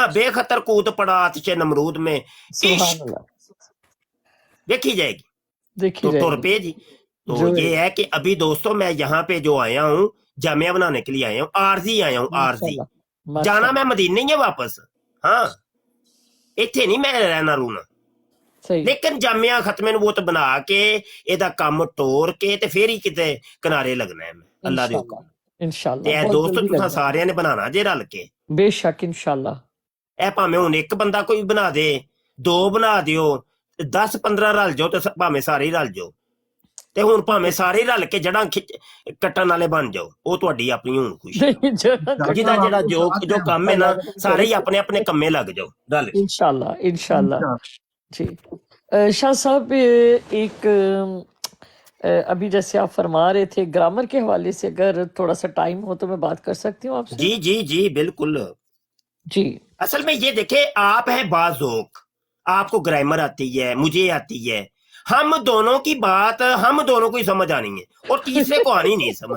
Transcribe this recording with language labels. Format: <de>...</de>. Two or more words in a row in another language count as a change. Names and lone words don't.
<ur>ہاں، بے خطر کود پڑا آتش نمرود میں، عشق، دیکھی جائے گی, देखी تو تر پے جی. تو یہ ہے کہ ابھی دوستوں میں یہاں پے جو آیا ہوں، جامعہ بنانے کے لیے آیا ہوں، عارضی آیا ہوں، عارضی.</ur> <pa>جانا میں مدینے ہی ہے واپس، ہاں ایتھے نہیں میں رہنا رونا، لیکن جامعہ ختم نبوت بنا کے ایدا کم ٹور کے تے فیر ہی کتے کنارے لگنا ہے. میں اللہ دے حکم ان شاء اللہ۔ تے دوستوں تساں ساریاں نے بنانا جے رل کے.</pa> <ur>بے شک ان شاء اللہ.</ur> <pa>ਇਹ ਭਾਵੇਂ ਹੁਣ ਇੱਕ ਬੰਦਾ ਕੋਈ ਬਣਾ ਦੇ, 2 ਬਣਾ ਦਿਓ, 10-15 ਰਲ ਜਾਓ ਤੇ ਭਾਵੇਂ ਸਾਰੇ ਹੀ ਰਲ ਜਾਓ, ਤੇ ਹੁਣ ਭਾਵੇਂ ਸਾਰੇ ਹੀ ਰਲ ਕੇ ਜੜਾਂ ਕੱਟਣ ਵਾਲੇ ਬਣ ਜਾਓ, ਉਹ ਤੁਹਾਡੀ ਆਪਣੀ ਹੁਣ ਖੁਸ਼ੀ। نہیں جو ਜਿਹਦਾ ਜਿਹੜਾ ਜੋ ਕੰਮ ਹੈ ਨਾ, ਸਾਰੇ ਹੀ ਆਪਣੇ ਆਪਣੇ ਕੰਮੇ ਲੱਗ ਜਾਓ ਰਲ کے۔</pa> <ur>انشاءاللہ انشاءاللہ جی شاہ صاحب ایک ابھی جیسے آپ فرما رہے تھے گرامر کے حوالے سے اگر تھوڑا سا ٹائم ہو تو میں بات کر سکتی ہوں آپ سے؟ جی جی جی بالکل۔ جی اصل میں یہ دیکھیں، آپ ہیں باذوق، آپ کو گرامر آتی ہے، مجھے آتی ہے، ہم دونوں کی بات ہم دونوں کو ہی سمجھ آنی ہے اور تیسرے کو آنی نہیں سمجھ۔</ur>